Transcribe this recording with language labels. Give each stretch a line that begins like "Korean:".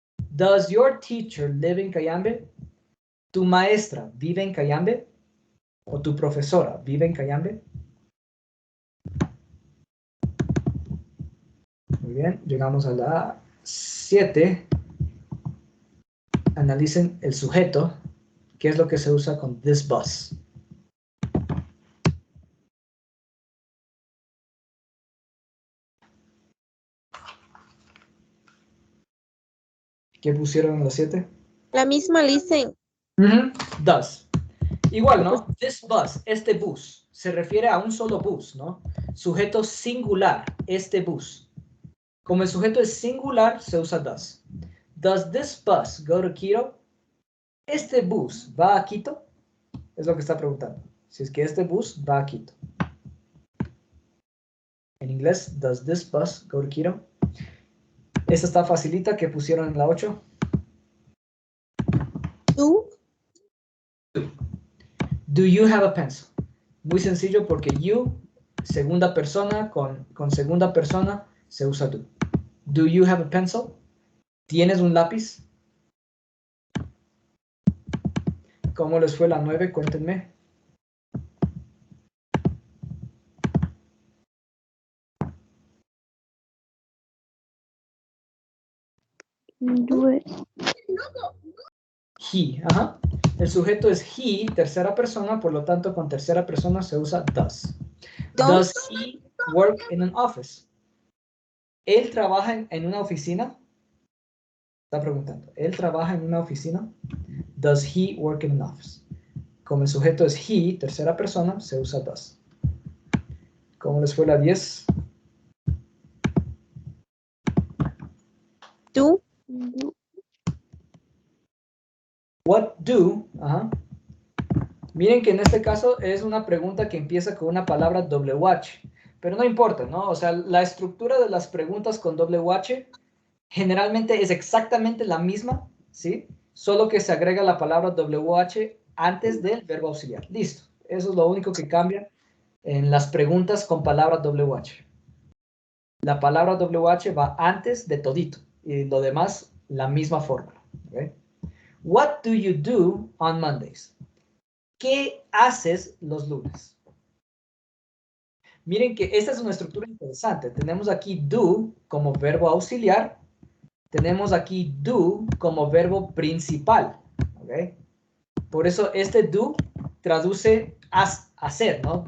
English: Does your teacher live in Cayambe?
Spanish: ¿Tu maestra vive en Cayambe? ¿O tu profesora vive en Cayambe? Muy bien, llegamos a la 7. Analicen el sujeto. ¿Qué es lo que se usa con
English: this bus?
Spanish: ¿Qué pusieron en la 7? La misma listen. Does. Igual, ¿no?
English: This bus,
Spanish: este bus, se refiere a un solo bus, ¿no? Sujeto singular, este bus. Como el sujeto es singular, se usa does.
English: Does this bus go to Quito?
Spanish: ¿Este bus va a Quito? Es lo que está preguntando. Si es que este bus va a Quito. En inglés,
English: does this bus go to Quito?
Spanish: Esta está facilita que pusieron en la 8. ¿Tú?
English: Do you have a pencil?
Spanish: Muy sencillo porque you, segunda persona, con segunda persona, se usa do.
English: Do you have a pencil?
Spanish: ¿Tienes un lápiz? ¿Cómo les fue la 9? Cuéntenme. He, ajá. El sujeto es he, tercera persona, por lo tanto con tercera persona se usa does.
English: Does he work in an office?
Spanish: ¿Él trabaja en una oficina? Está preguntando. ¿Él trabaja en una oficina?
English: Does he work in an office?
Spanish: Como el sujeto es he, tercera persona, se usa does. ¿Cómo les fue la 10? ¿Tú?
English: What do? Ajá.
Spanish: Miren que en este caso es una pregunta que empieza con una palabra WH, pero no importa, ¿no? O sea, la estructura de las preguntas con WH generalmente es exactamente la misma, ¿sí? Solo que se agrega la palabra WH antes del verbo auxiliar. Listo. Eso es lo único que cambia en las preguntas con palabra WH. La palabra WH va antes de todito y lo demás la misma fórmula. ¿Okay?
English: What do you do on Mondays?
Spanish: ¿Qué haces los lunes? Miren que esta es una estructura interesante. Tenemos aquí do como verbo auxiliar. Tenemos aquí do como verbo principal. ¿Okay? Por eso este do traduce hacer, ¿no?